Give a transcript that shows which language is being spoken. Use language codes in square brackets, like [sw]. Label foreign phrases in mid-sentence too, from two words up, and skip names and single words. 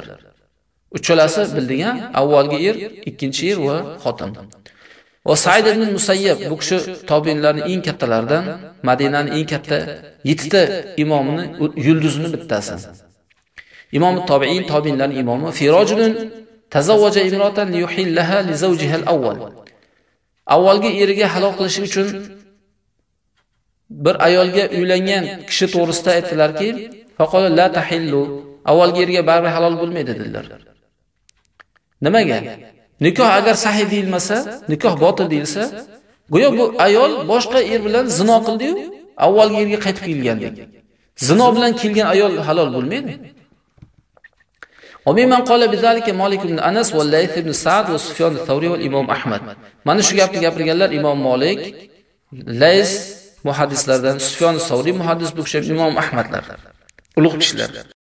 [uz] Uchalasi bilding-a, avvalgi er, ikkinchi er va xotin. Va Said ibn Musayyab bu kishi tobiinlarning eng kattalaridan, Madinaning eng katta 7 ta imomini yulduzini bittasi. Imom tobiin, tobiinlarning imomi. [ar] في رجل تزوج امرأة ليحلها لزوجها الأول. [uz] Avvalgi eriga halol qilish uchun bir ayolga uylangan kishi to'g'risida aytdilarki, [ar] فقال لا تحل. [uz] Avvalgi eriga baribir halol bo'lmaydi dedilar. Nimaga? Nikoh agar sahih deyilmasa, nikoh botil deyilsa, go'yo bu ayol boshqa er bilan zino qildi-yu, avvalgi erga qaytib kelgandek. Zino bilan kelgan ayol halol bo'lmaydi. [ar] وممن قال بذلك مالك بن أنس والليث بن سعد وسفيان الثوري والإمام أحمد. [uz] Mana shu gapni gapirganlar Imom Malik, Lays muhaddislardan, Sufyon as-Savri muhaddis, bu kishi Imom Ahmadlar. Ulug' kishilar.